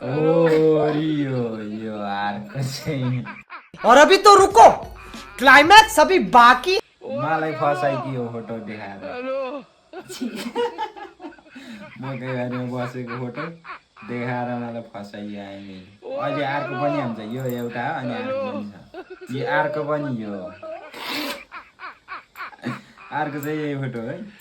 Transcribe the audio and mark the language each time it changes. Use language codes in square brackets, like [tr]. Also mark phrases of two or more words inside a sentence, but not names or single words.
[ne] यो अर्को चाहिँ [hi] और अभी तो रुको क्लाइमैक्स अभी बाकी [ne] मलाई फसाइदियो फोटो देखाएर मकै बारीमा बसेको फोटो देखाएर मलाई फसाइयो हामी अहिले अर्को पनि हुन्छ यो एउटा हो अनि अर्को पनि छ यो अर्को पनि यो अर्को चाहिँ यही फोटो है